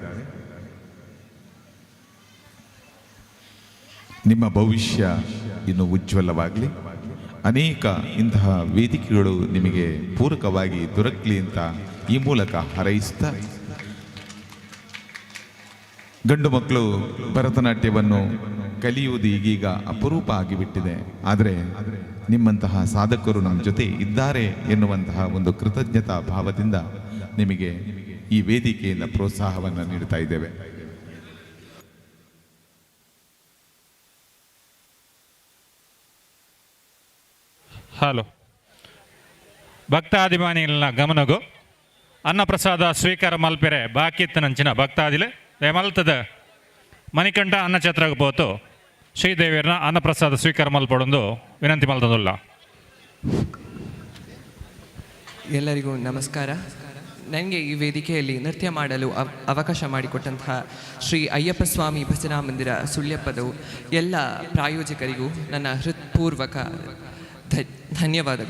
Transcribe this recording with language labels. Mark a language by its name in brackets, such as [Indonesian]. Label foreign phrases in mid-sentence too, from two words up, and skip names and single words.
[Kannada] ನಿಮ್ಮ ಭವಿಷ್ಯ ಇನ್ನು ಉಜ್ವಲವಾಗಲಿ, ಅನೇಕ ಇಂತಹ ವೇದಿಕೆಗಳು ನಿಮಗೆ ಪೂರಕವಾಗಿ ದೊರಕಲಿ ಅಂತ ಈ ಮೂಲಕ ಹಾರೈಸುತ್ತಾ, ಗಂಡು ಮಕ್ಕಳು ಭರತನಾಟ್ಯವನ್ನು ಕಲಿಯುವುದು ಈಗೀಗ ಅಪರೂಪ ಆಗಿಬಿಟ್ಟಿದೆ. ಆದರೆ ನಿಮ್ಮಂತಹ ಸಾಧಕರು ನಮ್ಮ ಜೊತೆ ಇದ್ದಾರೆ ಎನ್ನುವಂತಹ ಒಂದು ಕೃತಜ್ಞತಾ ಭಾವದಿಂದ ನಿಮಗೆ ಈ ವೇದಿಕೆಯಿಂದ ಪ್ರೋತ್ಸಾಹವನ್ನು ನೀಡ್ತಾ ಇದ್ದೇವೆ. [Tulu] ಹಲೋ, ಭಕ್ತಾದಿಮಾನಿಗಳ ಗಮನಗೂ ಅನ್ನಪ್ರಸಾದ ಸ್ವೀಕಾರ ಮಲ್ಪೆರೆ ಬಾಕಿತ್ತನಂಚಿನ ಭಕ್ತಾದಿಲೆ ಮಲ್ತದ ಮಣಿಕಂಠ ಅನ್ನಛತ್ರಕ್ಕೆ ಪೋತು ಶ್ರೀದೇವಿಯರನ್ನ ಅನ್ನಪ್ರಸಾದ ಸ್ವೀಕಾರ ಮಲ್ಪಡೊಂದು ವಿನಂತಿ ಮಲ್ತದುಲ್ಲ. [Kannada] ಎಲ್ಲರಿಗೂ ನಮಸ್ಕಾರ. ನನಗೆ ಈ ವೇದಿಕೆಯಲ್ಲಿ ನೃತ್ಯ ಮಾಡಲು ಅವಕಾಶ ಮಾಡಿಕೊಟ್ಟಂತಹ ಶ್ರೀ ಅಯ್ಯಪ್ಪ ಸ್ವಾಮಿ ಭಜನಾ ಮಂದಿರ ಸುಳ್ಯಪ್ಪದವು ಎಲ್ಲ ಪ್ರಾಯೋಜಕರಿಗೂ ನನ್ನ ಹೃತ್ಪೂರ್ವಕ ಧನ್ಯವಾದಗಳು.